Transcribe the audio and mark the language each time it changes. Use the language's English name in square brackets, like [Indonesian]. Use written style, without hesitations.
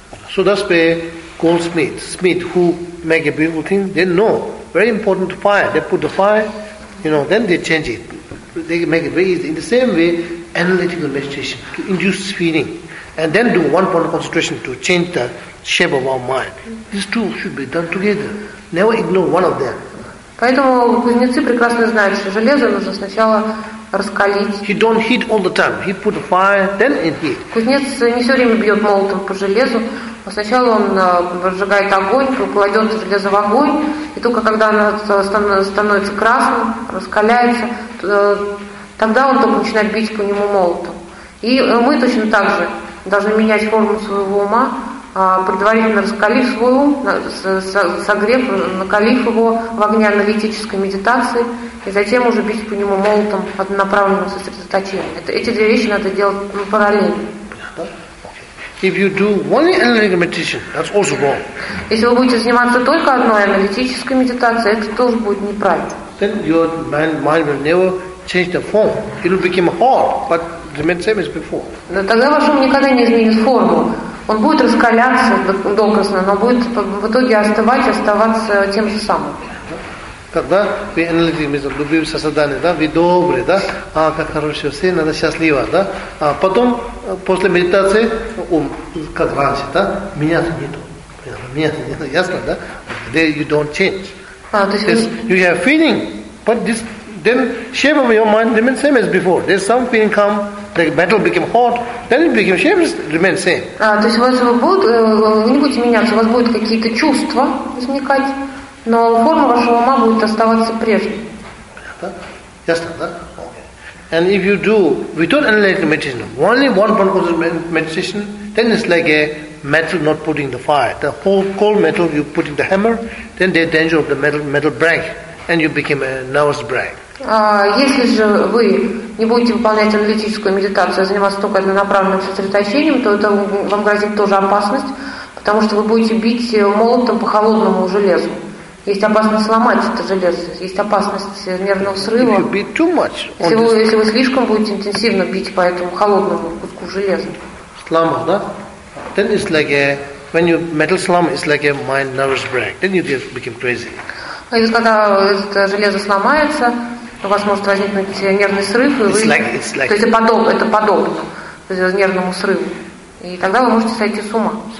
[English] So that's where goldsmith, smith who make a beautiful thing, they know. Very important fire. They put the fire, you know, then they change it. They make it very easy. In the same way, analytical meditation to induce feeling and then do one point of concentration to change the shape of our mind. These two should be done together. Never ignore one of them. [Russian] Поэтому кузнецы прекрасно знают, что железо нужно сначала раскалить. [English] He don't hit all the time. He put fire, then it heat. [Russian] Кузнец не все время бьет молотом по железу. Сначала он разжигает огонь, кладет железо в огонь, и только когда оно становится красным, раскаляется, тогда он только начинает бить по нему молотом. И мы точно так же должны менять форму своего ума, предварительно раскалив свой ум, согрев, накалив его в огне аналитической медитации, и затем уже бить по нему молотом от направленного сосредоточения. Эти две вещи надо делать параллельно. [English] If you do only analytical meditation, that's also wrong. [Russian] Если вы будете заниматься только одной аналитической медитацией, это тоже будет неправильно. [English] Then your mind will never change the form. It will become hard, but remain same as before. [Russian] Но тогда ваш ум никогда не изменит форму. Он будет раскаляться докрасно, но будет в итоге остывать и оставаться тем же самым. Когда вы аналитики между любым сознанием, да, вы добрый, да, а как хорошо все, надо счастливо, да. А потом, после медитации, ум, как раньше, да, меня-то нету, ясно, да? [English] There you don't change. You have feeling, but this then shape of your mind remains same as before. There's some feeling come, like metal became hot, then it became shape remains same. [Russian] То есть у вас будут, вы не будете меняться, у вас будут какие-то чувства возникать. Но форма вашего ума будет оставаться прежней. Ясно, да? [English] And if you do without analytical meditation, only one point of meditation, then it's like a metal not putting the fire. The whole cold metal, you put in the hammer, then there's danger of the metal break, and you become a nervous break. [Russian] Если же вы не будете выполнять аналитическую медитацию, а заниматься только однонаправленным сосредоточением, то это вам грозит тоже опасность, потому что вы будете бить молотом по холодному железу. Есть опасность сломать это железо, есть опасность нервного срыва. [English] If you beat too much on this... [Russian] если вы слишком будете интенсивно бить по этому холодному куску железа. Слама, да? [English] Then it's like a, when you metal slam, it's like a mind nervous break. Then you just become crazy. [Russian] Если когда это железо сломается, у вас может возникнуть нервный срыв, и вы, [English] like, [Russian] то есть это подобно нервному срыву, и тогда вы можете сойти с ума.